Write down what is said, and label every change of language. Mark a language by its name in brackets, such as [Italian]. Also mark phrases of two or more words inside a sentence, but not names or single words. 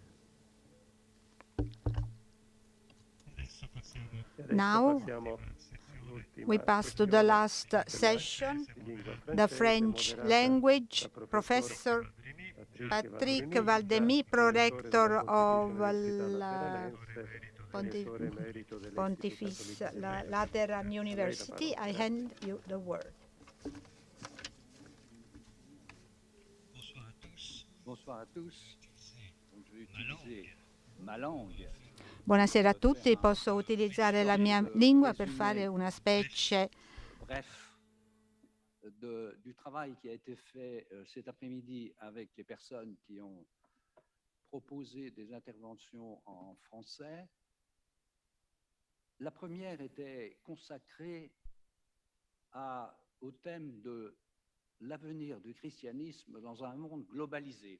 [English] Now we pass to the last session, the French language. Professor Patrick Valdemy, Prorector of la Pontifice Lateran University. I hand you the word. [French] Bonsoir à tous. Donc, je vais utiliser ma langue. [Italian] Buonasera a tutti, posso utilizzare la mia lingua per fare una specie [French] bref du travail qui a été fait cet après-midi avec les personnes qui ont proposé des interventions en français. La première était consacrée au thème de l'avenir du christianisme dans un monde globalisé.